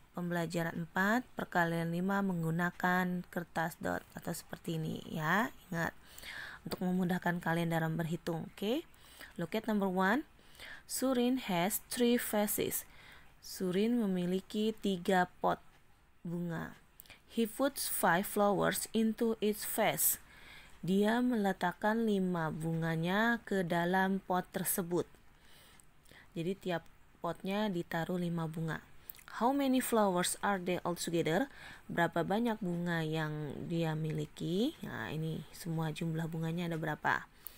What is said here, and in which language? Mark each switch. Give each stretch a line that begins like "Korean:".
Indonesian: Pembelajaran 4, perkalian 5 menggunakan kertas dot atau seperti ini ya. Ingat, untuk memudahkan kalian dalam berhitung. Oke.
English: Look at number 1. Surin has 3 vases.
Indonesian: Surin memiliki 3 pot bunga.
English: He puts 5 flowers into each vase.
Indonesian: Dia meletakkan 5 bunganya ke dalam pot tersebut. Jadi tiap potnya ditaruh 5 bunga.
English: How many flowers are there altogether?
Indonesian: Berapa banyak bunga yang dia miliki? Nah, ini semua jumlah bunganya ada berapa?